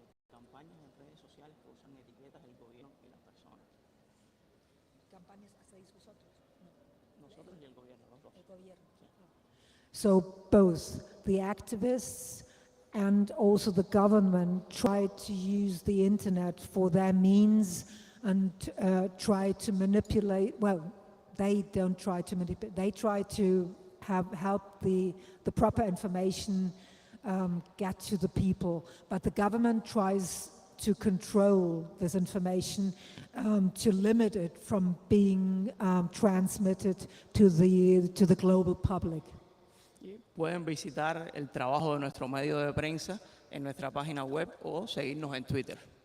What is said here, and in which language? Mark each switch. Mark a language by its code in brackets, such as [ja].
[es] Campañas en redes sociales que usan etiquetas del gobierno y las personas. ¿Campañas hacéis vosotros? No. Nosotros y el gobierno, los dos. El gobierno. [en] So both the activists and also the government try to use the internet for their means and try to manipulate, well, they don't try to manipulate, they try to help the proper information get to the people. But the government tries to control this information, to limit it from being transmitted to the global public. [es] Pueden visitar el trabajo de nuestro medio de prensa en nuestra página web o seguirnos en Twitter.